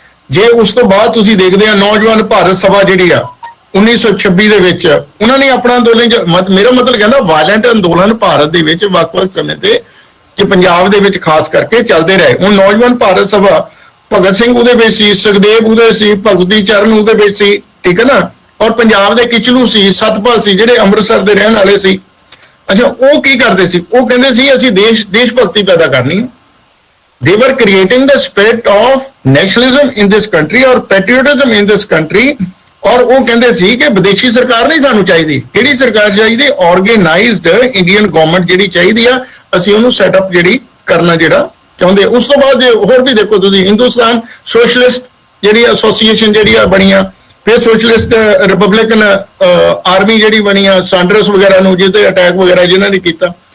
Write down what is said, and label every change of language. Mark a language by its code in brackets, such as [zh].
[pa] ਜੇ ਉਸ ਤੋਂ ਬਾਅਦ ਤੁਸੀਂ ਦੇਖਦੇ ਆ ਨੌਜਵਾਨ ਭਾਰਤ ਸਭਾ ਜਿਹੜੀ ਆ 1926 ਦੇ ਵਿੱਚ ਉਹਨਾਂ ਨੇ ਆਪਣਾ ਅੰਦੋਲਨ, ਮੇਰਾ ਮਤਲਬ ਕਹਿੰਦਾ ਵਾਇਲੈਂਟ ਅੰਦੋਲਨ ਭਾਰਤ ਦੇ ਵਿੱਚ ਵੱਖ-ਵੱਖ ਸਮੇਂ ਤੇ ਕਿ ਪੰਜਾਬ ਦੇ ਵਿੱਚ ਖਾਸ ਕਰਕੇ ਚੱਲਦੇ ਰਹੇ। ਹੁਣ ਨੌਜਵਾਨ ਭਾਰਤ ਸਭਾ ਭਗਤ ਸਿੰਘ ਉਹਦੇ ਵਿੱਚ ਸੀ, ਸੁਖਦੇਵ ਉਹਦੇ ਸੀ, ਭਗਤੀ ਚਰਨ ਉਹਦੇ ਵਿੱਚ ਸੀ, ਠੀਕ ਹੈ ਨਾ। ਔਰ ਪੰਜਾਬ ਦੇ ਕਿਚਲੂ ਸੀ, ਸਤਪਾਲ ਸੀ ਜਿਹੜੇ ਅੰਮ੍ਰਿਤਸਰ ਦੇ ਰਹਿਣ ਵਾਲੇ ਸੀ। ਅੱਛਾ, ਉਹ ਕੀ ਕਰਦੇ ਸੀ? ਉਹ ਕਹਿੰਦੇ ਸੀ ਅਸੀਂ ਦੇਸ਼ ਭਗਤੀ ਪੈਦਾ ਕਰਨੀ ਹੈ। [en] They were creating the spirit of nationalism in this country or patriotism in this country। [pa] ਔਰ ਉਹ ਕਹਿੰਦੇ ਸੀ ਕਿ ਵਿਦੇਸ਼ੀ ਸਰਕਾਰ ਨਹੀਂ ਸਾਨੂੰ ਚਾਹੀਦੀ। ਕਿਹੜੀ ਸਰਕਾਰ ਚਾਹੀਦੀ? ਆਰਗੇਨਾਈਜ਼ਡ ਇੰਡੀਅਨ ਗਵਰਨਮੈਂਟ ਜਿਹੜੀ ਚਾਹੀਦੀ ਆ, ਅਸੀਂ ਉਹਨੂੰ ਸੈਟਅਪ ਜਿਹੜੀ ਕਰਨਾ ਜਿਹੜਾ ਚਾਹੁੰਦੇ। ਉਸ ਤੋਂ ਬਾਅਦ ਹੋਰ ਵੀ ਦੇਖੋ ਤੁਸੀਂ, ਹਿੰਦੁਸਤਾਨ ਸੋਸ਼ਲਿਸਟ ਜਿਹੜੀ ਐਸੋਸੀਏਸ਼ਨ ਜਿਹੜੀ ਆ ਬਣੀਆਂ, ਫਿਰ ਸੋਸ਼ਲਿਸਟ ਰਿਪਬਲਿਕਨ ਆਰਮੀ ਜਿਹੜੀ ਬਣੀ ਆ, ਸਾਂਡਰਸ ਵਗੈਰਾ ਨੂੰ ਜਿਹਦੇ ਅਟੈਕ ਵਗੈਰਾ ਜਿਨ੍ਹਾਂ ਨੇ ਕੀਤਾ।